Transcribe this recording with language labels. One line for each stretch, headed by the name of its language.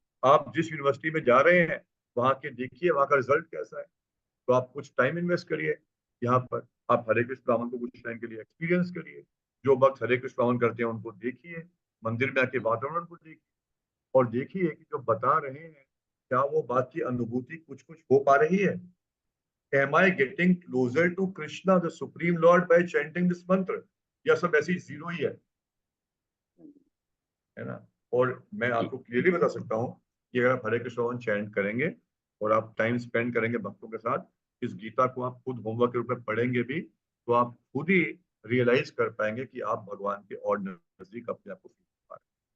Hindi: आप जिस यूनिवर्सिटी में जा रहे हैं वहां के देखिए वहां का रिजल्ट कैसा है, तो आप कुछ टाइम इन्वेस्ट करिए यहाँ पर, आप हरे कृष्ण ब्राह्मण को कुछ टाइम के लिए एक्सपीरियंस करिए, जो भक्त हरे कृष्ण ब्राह्मण करते हैं उनको देखिए, मंदिर में आके वातावरण को देखिए और देखिए कि जो बता रहे हैं क्या वो बात की अनुभूति कुछ कुछ हो पा रही है।
English: Am I getting closer to Krishna, the Supreme Lord, by chanting this mantra?
Hindi: या सब ऐसी जीरो ही है ना। और मैं आपको क्लियरली बता सकता हूँ कि अगर आप हरे कृष्ण चैंट करेंगे और आप टाइम स्पेंड करेंगे भक्तों के साथ, इस गीता को आप खुद होमवर्क के रूप में पढ़ेंगे भी, तो आप खुद ही रियलाइज कर पाएंगे कि आप भगवान के और नजदीक अपने आप को फील कर पा रहे हैं।